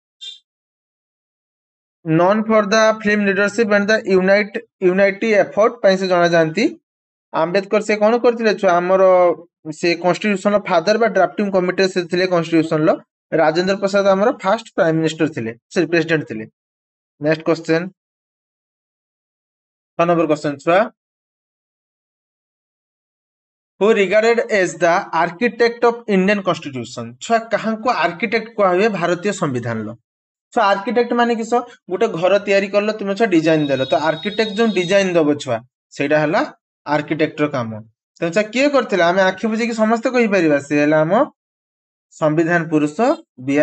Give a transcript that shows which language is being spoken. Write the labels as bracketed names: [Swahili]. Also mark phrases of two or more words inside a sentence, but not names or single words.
[English] known for the film leadership and the unity effort [Odia] ପାଇଁ ସେ ଜଣାଯାଆନ୍ତି। ଆମ୍ବେଦକର ସେ କଣ କରିଥିଲେ ଛୁଆ? ଆମର ସେ [English] constitution father [Odia] ବା [English] drafting committee [Odia] ସେ ଥିଲେ କନଷ୍ଟିଟ୍ୟୁସନର। ରାଜେନ୍ଦ୍ର ପ୍ରସାଦ ଆମର [English] first prime minister [Odia] ଥିଲେ, [English] sorry president [Odia] ଥିଲେ। [English] next question, 6 number question ଛୁଆ। who regarded as the architect of Indian Constitution? [Odia] ଛୁଆ କାହାକୁ ଆର୍କିଟେକ୍ଟ କୁହାହୁଏ ଭାରତୀୟ ସମ୍ବିଧାନର? ଛୁଆ ଆର୍କିଟେକ୍ଟ ମାନେ କିସ? ଗୋଟେ ଘର ତିଆରି କଲ ତୁମେ ଛୁଆ ଡିଜାଇନ ଦେଲ, ତ ଆର୍କିଟେକ୍ଟ ଯୋଉ ଡିଜାଇନ ଦବ ଛୁଆ, ସେଇଟା ହେଲା ଆର୍କିଟେକ୍ଟର କାମ। ତେଣୁ ଛୁଆ କିଏ କରିଥିଲା? ଆମେ ଆଖି ବୁଝିକି ସମସ୍ତେ କହିପାରିବା, ସେ ହେଲା ଆମ ସମ୍ବିଧାନ ପୁରୁଷ B.R.